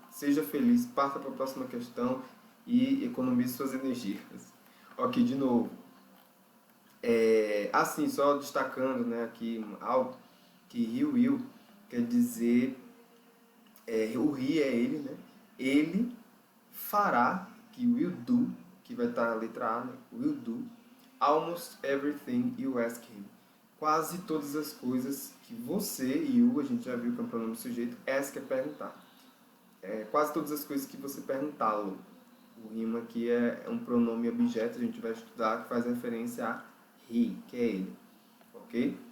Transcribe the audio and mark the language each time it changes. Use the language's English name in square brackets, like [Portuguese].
[Portuguese] Seja feliz, parta para a próxima questão e economize suas energias. Ok, de novo. Assim, só destacando, né, aqui algo, que [English] he will [Portuguese] quer dizer, o he é ele, né? Ele fará, que [English] will do, [Portuguese] que vai estar na letra A, né? [English] Will do, almost everything you ask him. [Portuguese] Quase todas as coisas que você, you, a gente já viu que é um pronome sujeito, ask é perguntar. Quase todas as coisas que você perguntá-lo. O him aqui é um pronome objeto, a gente vai estudar, que faz referência a he, que é ele. Ok?